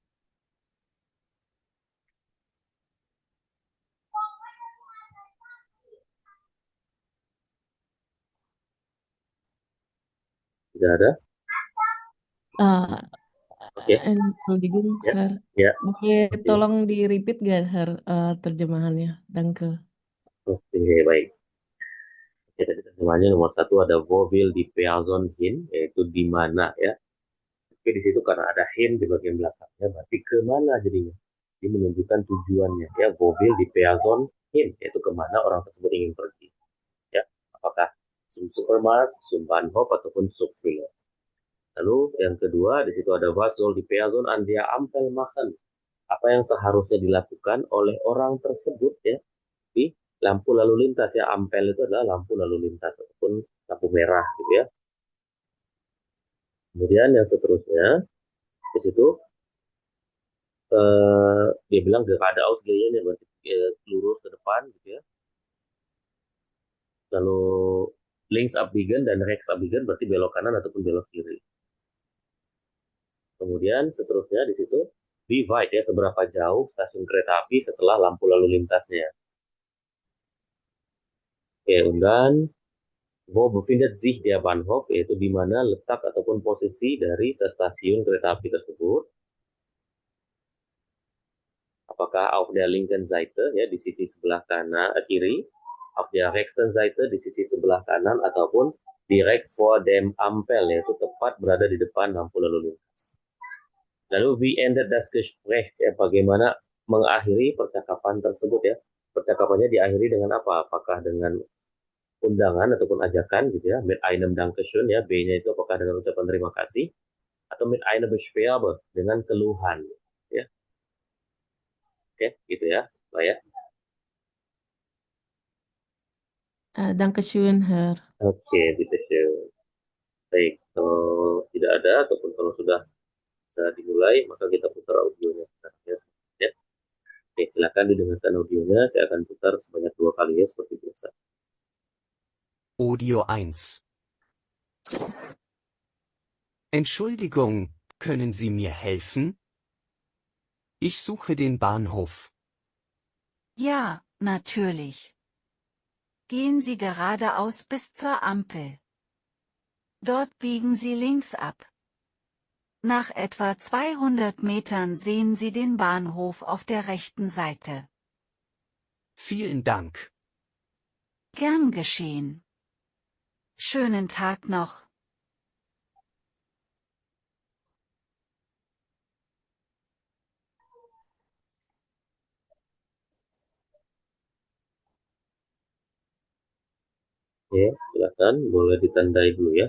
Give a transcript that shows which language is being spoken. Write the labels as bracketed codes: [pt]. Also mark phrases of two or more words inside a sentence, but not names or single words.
[id] Tidak ada? Oke. Entschuldigung, Ya, Herr. ya. Boleh Oke. tolong di-repeat gak, Herr, terjemahannya? Danke. Oke, baik. Oke, tadi terjemahannya nomor 1 ada [de] wo will die Person hin, [id] yaitu di mana ya. Oke, di situ karena ada hin di bagian belakangnya, berarti kemana jadinya. Ini menunjukkan tujuannya ya, [de] wo will die Person hin, [id] yaitu kemana orang tersebut ingin pergi. Ya, apakah [de] zum Supermarkt, zum Bahnhof [id] ataupun [de] zum Schule. [id] Lalu yang kedua di situ ada [de] was soll die Person an der Ampel machen. [id] Apa yang seharusnya dilakukan oleh orang tersebut ya di lampu lalu lintas ya. Ampel itu adalah lampu lalu lintas ataupun lampu merah gitu ya. Kemudian yang seterusnya di situ dia bilang [de] geradeaus gehen [id] ya, berarti lurus ke depan gitu ya. Lalu [de] links abbiegen [id] dan [de] rechts abbiegen [id] berarti belok kanan ataupun belok kiri. Kemudian seterusnya di situ [de] wie weit [id] ya, seberapa jauh stasiun kereta api setelah lampu lalu lintasnya. Oke, dan [de] wo befindet sich der Bahnhof, [id] yaitu di mana letak ataupun posisi dari stasiun kereta api tersebut. Apakah [de] auf der linken Seite [id] ya, di sisi sebelah kanan kiri, [de] auf der rechten Seite [id] di sisi sebelah kanan, ataupun [de] direct vor dem Ampel, [id] yaitu tepat berada di depan lampu lalu lintas. Lalu [de] wie endet das Gespräch [id] ya, bagaimana mengakhiri percakapan tersebut ya. Percakapannya diakhiri dengan apa? Apakah dengan undangan ataupun ajakan gitu ya, [de] mit einem Dankeschön [id] ya, B-nya itu apakah dengan ucapan terima kasih, atau [de] mit einer Beschwerde [id] dengan keluhan ya. Oke, gitu ya, Pak ya. Dankeschön, Herr. Oke, gitu sih. Baik, kalau tidak ada ataupun kalau sudah dimulai, maka kita putar audionya ya. Oke, silakan didengarkan audionya. Saya akan putar sebanyak 2 kali ya, seperti biasa. Audio 1. [de] Entschuldigung, können Sie mir helfen? Ich suche den Bahnhof. Ja, natürlich. Gehen Sie geradeaus bis zur Ampel. Dort biegen Sie links ab. Nach etwa 200 Metern sehen Sie den Bahnhof auf der rechten Seite. Vielen Dank. Gern geschehen. Schönen Tag noch. [id] Oke, silakan boleh ditandai dulu ya.